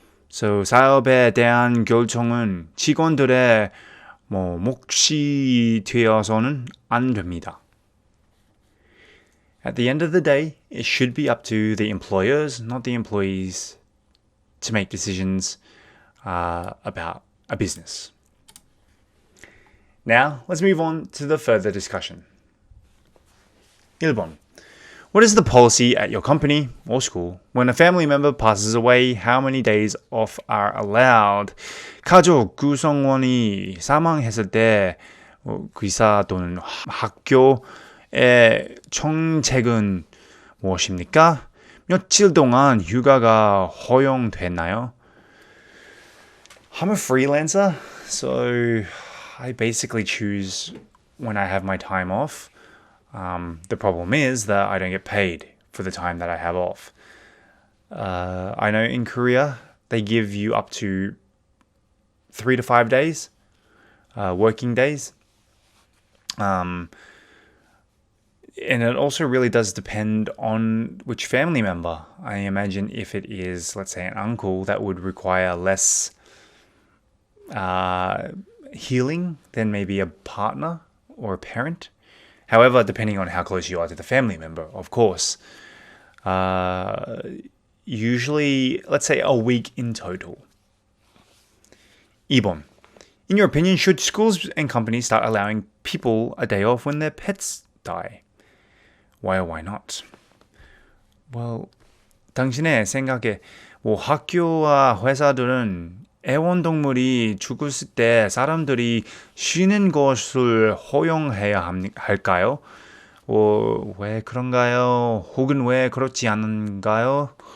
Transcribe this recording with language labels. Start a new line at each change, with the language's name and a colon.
Korean: So 사업에 대한 결정은 직원들의 몫이 되어서는 안 됩니다.
English: At the end of the day, it should be up to the employers, not the employees, to make decisions about a business. Now, let's move on to the further discussion.
Korean: 1번.
English: What is the policy at your company or school when a family member passes away? How many days off are allowed?
Korean: 가족 구성원이 사망했을 때 의사 또는 학교의 정책은 무엇입니까? 며칠 동안 휴가가 허용되나요?
English: I'm a freelancer, so I basically choose when I have my time off. The problem is that I don't get paid for the time that I have off. I know in Korea, they give you up to 3 to 5 days, working days. And it also really does depend on which family member. I imagine if it is, let's say, an uncle, that would require less healing than maybe a partner or a parent. However, depending on how close you are to the family member, of course. Usually, let's say a week in total.
Korean: 2번.
English: In your opinion, should schools and companies start allowing people a day off when their pets die? Why or why not?
Korean: Well, 당신의 생각에 학교와 회사들은 애완동물이 죽었을 때 사람들이 쉬는 것을 허용해야 할까요? 왜 그런가요? 혹은 왜 그렇지 않은가요?